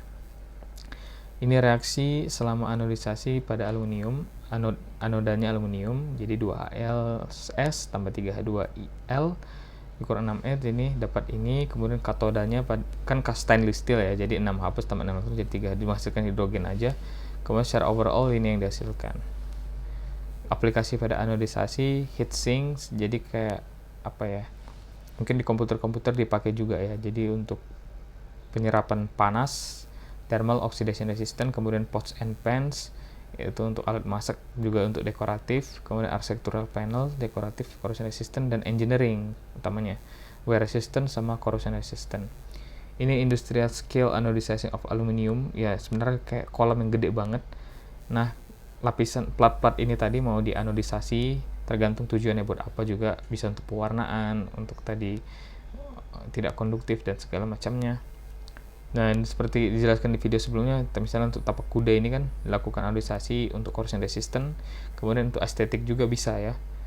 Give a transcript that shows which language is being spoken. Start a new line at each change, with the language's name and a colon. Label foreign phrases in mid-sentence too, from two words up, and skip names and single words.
Indonesian: Ini reaksi selama anodisasi pada aluminium, anodanya aluminium, jadi 2Als tambah 3H2Il kurang 6E, ini dapat ini, kemudian katodanya kan
English: stainless steel
Indonesian: ya, jadi 6H tambah 6 jadi 3, dihasilkan hidrogen aja. Kemudian secara overall ini yang dihasilkan. Aplikasi pada anodisasi,
English: heat sinks,
Indonesian: jadi kayak apa ya, mungkin di komputer dipakai juga ya, jadi untuk penyerapan panas,
English: thermal oxidation resistant,
Indonesian: kemudian
English: pots and pans
Indonesian: itu untuk alat masak, juga untuk dekoratif, kemudian
English: architectural panel
Indonesian: dekoratif,
English: corrosion resistant,
Indonesian: dan engineering utamanya
English: wear resistant
Indonesian: sama
English: corrosion resistant.
Indonesian: Ini
English: industrial scale anodizing of aluminium
Indonesian: ya, sebenarnya kayak kolam yang gede banget. Nah, lapisan plat-plat ini tadi mau dianodisasi tergantung tujuannya buat apa, juga bisa untuk pewarnaan, untuk tadi tidak konduktif dan segala macamnya. Nah, seperti dijelaskan di video sebelumnya, misalnya untuk tapak kuda ini kan dilakukan anodisasi untuk
English: corrosion resistant,
Indonesian: kemudian untuk estetik juga bisa ya.